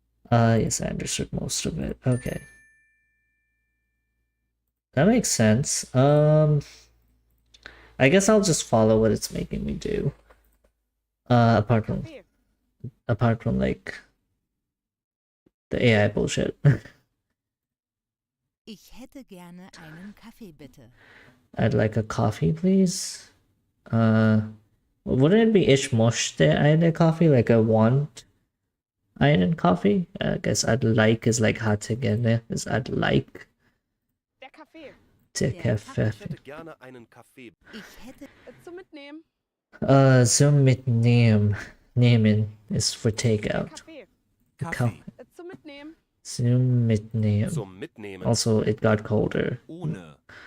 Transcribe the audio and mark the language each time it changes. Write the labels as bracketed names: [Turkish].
[English] Yes, I understood most of it. Okay. That makes sense. I guess I'll just follow what it's making me do. Apart from like the AI bullshit. [German] Ich hätte gerne einen Kaffee, bitte. [English] I'd like a coffee, please. Wouldn't it be [German] ich möchte eine [English] coffee? Like I want [German] einen [English] coffee? I guess I'd like is like [German] hatte gerne [English] is I'd like. [German] Der Kaffee. Der Kaffee. Ich hätte gerne einen Kaffee. Ich hätte Zum Mitnehmen. Zum mitnehmen. Nehmen [English] is for [German] Der [English] takeout. [German] Kaffee. Kaffee. Zum Mitnehmen. Zum mitnehmen. Zum Mitnehmen. [English] Also, it got colder. [German] Ohne.